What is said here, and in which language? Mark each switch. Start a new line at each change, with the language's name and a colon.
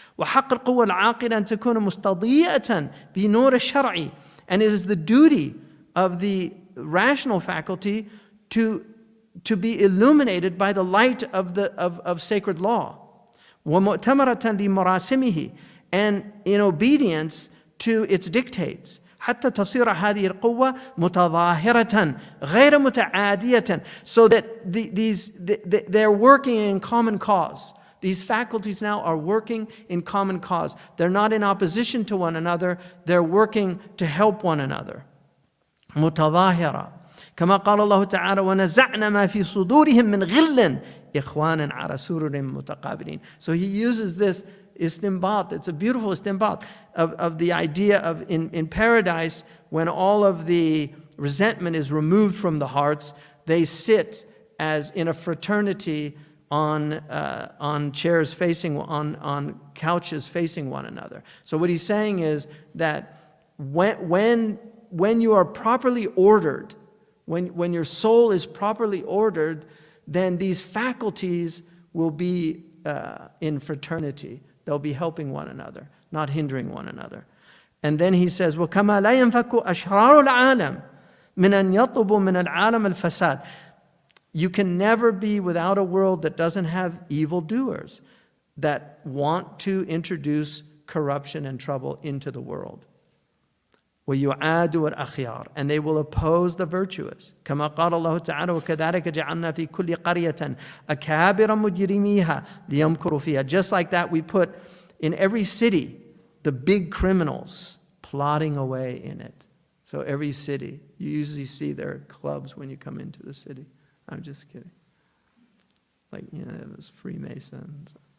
Arabic: وَحَقَّ الْقُوَّةِ الْعَاقِلَةِ أَن تَكُونَ مُسْتَضِيئَةً بِنُورِ الشَّرْعِ.
English: And it is the duty of the rational faculty to be illuminated by the light of sacred law.
Arabic: وَمُؤْتَمَرَةً لِمَرَاسِمِهِ,
English: and in obedience to its dictates.
Arabic: حتى تصير هذه القوة متظاهرة غير متعادية.
English: So that they're working in common cause. These faculties now are working in common cause. They're not in opposition to one another. They're working to help one another.
Arabic: متظاهرة. كما قال الله تعالى ونزعنا ما في صدورهم من غل إخوانا على سرر متقابلين.
English: So he uses this istinbat. It's a beautiful istinbat of the idea of in paradise, when all of the resentment is removed from the hearts, they sit as in a fraternity on chairs facing, on couches facing one another. So what he's saying is that when you are properly ordered, when your soul is properly ordered, then these faculties will be in fraternity. They'll be helping one another, not hindering one another. And then he says,
Arabic: وَكَمَا لَا يَنْفَكُ أَشْرَارُ الْعَالَمِ مِنْ أَنْ يَطْلُبُ مِنَ الْعَالَمِ الْفَسَادِ.
English: You can never be without a world that doesn't have evildoers that want to introduce corruption and trouble into the world.
Arabic: وَيُعَادُوا الْأَخْيَارِ,
English: and they will oppose the virtuous.
Arabic: كما قال الله تعالى وكذلك جعلنا في كل قرية أكابر مجرميها ليمكروا فيها.
English: Just like that, we put in every city the big criminals plotting away in it. So every city, you usually see their clubs when you come into the city. I'm just kidding. Like, it was Freemasons.